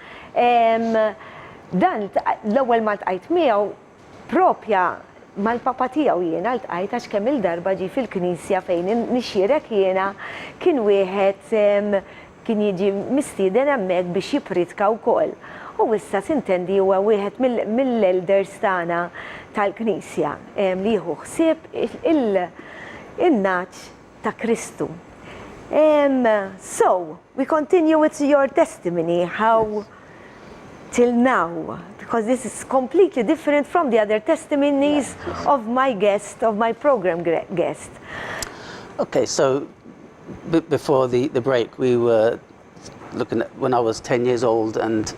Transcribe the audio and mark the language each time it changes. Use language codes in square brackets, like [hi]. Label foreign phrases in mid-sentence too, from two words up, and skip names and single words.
[mt] Dan l-ewwel ma ltqajt miegħu propja mal-papa tiegħu jiena ltqajt għax kemm il-darba ġie fil-Knisja fejn nixxierek jiena kien wieħed kien jiġi mistieden hemmhekk biex jipritka wkoll. U issa sintendi huwa wieħed mill-elders tagħna tal-Knisja li jieħu ħsieb il-naċ ta' Kristu. [en] So, we continue with your testimony, how till now, because this is completely different from the other testimonies of my guest, of my program guest. Okay, so before the break, we were looking at when I was 10 years old, and